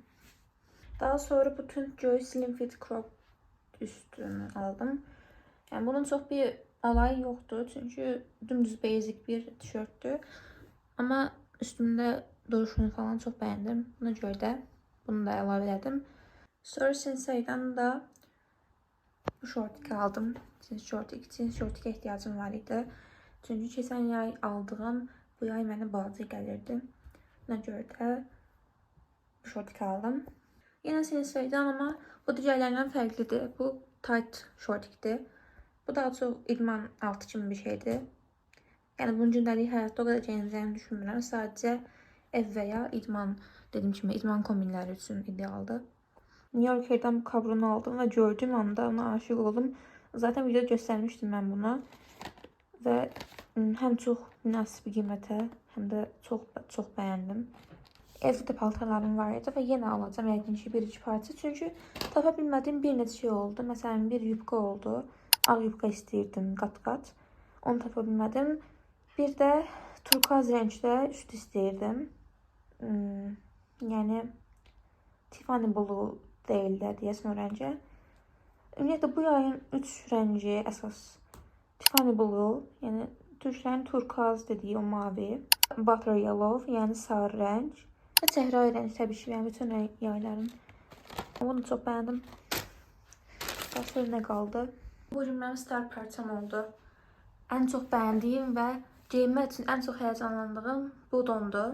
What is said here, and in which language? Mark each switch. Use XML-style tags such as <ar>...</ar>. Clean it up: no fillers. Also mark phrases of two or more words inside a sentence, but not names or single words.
<az>Daha sonra bütün Joy Slim Fit Crop üstünü aldım.</az> <tr>Yani bunun çok bir alayı yoktu çünkü dümdüz basic bir tişörttü. Ama üstümde duruşunu falan çok beğendim. Buna göre de bunu da əlavə etdim.</tr> <az>Sonra Sinsay'dan da bu şortik aldım. Cins şortikə ihtiyacım var idi. Çünkü keçən yay aldığım bu yay mənə balaca gəlirdi. Buna göre de bu şortik aldım. Yine Sinsay'dan ama bu digərlərindən fərqlidir. Bu tight şortikdir. Bu daha çok idman altı kimi bir şeydi. Yani bunun gündəlik həyatda o kadar gələcəyini düşünmürəm. Sadəcə ev veya idman, dediğim kimi idman kombinləri üçün idealdır.</az> <tr>New Yorker'dan bu kabrunu aldım ve gördüğüm anda ona aşık oldum. Zaten videoda göstermiştim ben bunu. Ve hem çok münasib qiymətə, hem de çok beğendim.</tr> <az>Evde paltarlarım var idi ve yine alacağım yəqin ki bir-iki parça. Çünkü tapa bilmədiyim bir neçə şey oldu. Mesela bir yubka oldu. Ağ yubka istəyirdim qat-qat. Onu tapa bilmədim. Bir de turkuaz renkdə üst istəyirdim. Yani Tiffany Blue değil de deyəsən o rəngə. Ümumiyyətlə bu yayın 3 rəngi əsas. Tiffany Blue, yani Türklərin turkuaz dediği o mavi. Butter Yellow, yani sarı renk. Ve çehrai renk tabii ki, yani bütün yayların.</az> <tr>Onu çok beğendim. Başka ne kaldı? Bu gün benim star parçam oldu. En çok beğendiğim ve giyinmek için en çok heyecanlandığım bu dondu.</tr>